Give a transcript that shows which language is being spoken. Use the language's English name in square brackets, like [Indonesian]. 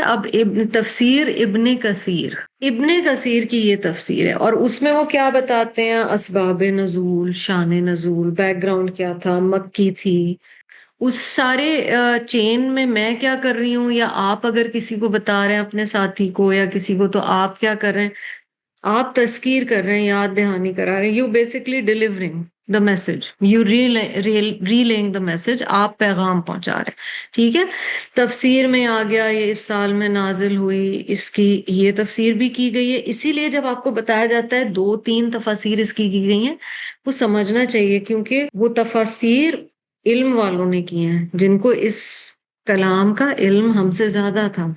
[Urdu] اب تفسیر ابن کثیر کی یہ تفسیر ہے، اور اس میں وہ کیا بتاتے ہیں، اسباب نزول، شان نزول، بیک گراؤنڈ کیا تھا، مکی تھی. اس سارے چین میں کیا کر رہی ہوں، یا آپ اگر کسی کو بتا رہے ہیں اپنے ساتھی کو یا کسی کو، تو آپ کیا کر رہے ہیں، آپ تذکیر کر رہے ہیں، یاد دہانی کرا رہے ہیں. [English] you basically delivering the message, you relaying the message, [Urdu] آپ پیغام پہنچا رہے ہیں. ٹھیک ہے. تفسیر میں آ گیا یہ اس سال میں نازل ہوئی، اس کی یہ تفسیر بھی کی گئی ہے. اسی لیے جب آپ کو بتایا جاتا ہے 2-3 تفاسیر اس کی گئی ہیں، وہ سمجھنا چاہیے، کیونکہ وہ تفاسیر علم والوں نے کی ہیں جن کو اس کلام کا علم ہم سے زیادہ تھا.